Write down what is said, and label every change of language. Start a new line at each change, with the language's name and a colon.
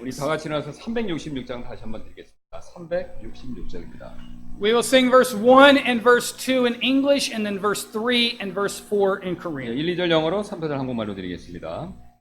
Korean: 우리 다 같이 나와서 366장 다시 한번 드리겠습니다. 366장입니다.
English: We will sing verse 1 and verse 2 in English, and then verse 3 and verse 4 in Korean.
Korean: 1, 2절 영어로 3, 4절 한국말로 드리겠습니다.